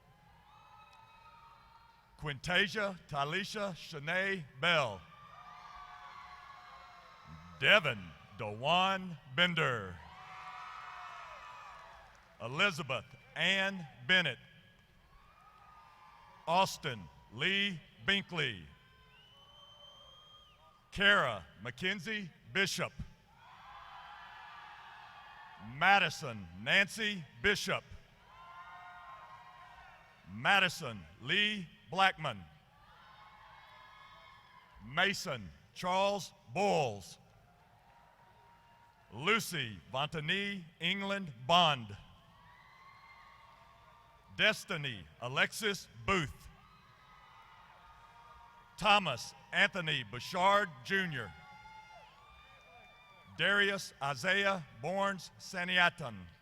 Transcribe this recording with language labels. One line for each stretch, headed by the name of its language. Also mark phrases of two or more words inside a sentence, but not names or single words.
English: Quintasia Talisha Shanae Bell. Devin DeJuan Bender. Elizabeth Ann Bennett. Austin Lee Binkley. Kara Mackenzie Bishop. Madison Nancy Bishop. Madison Lee Blackman. Mason Charles Bowles. Lucy Vontanie England Bond. Destiny Alexis Booth. Thomas Anthony Bouchard Jr. Darius Isaiah Borns Saniaton.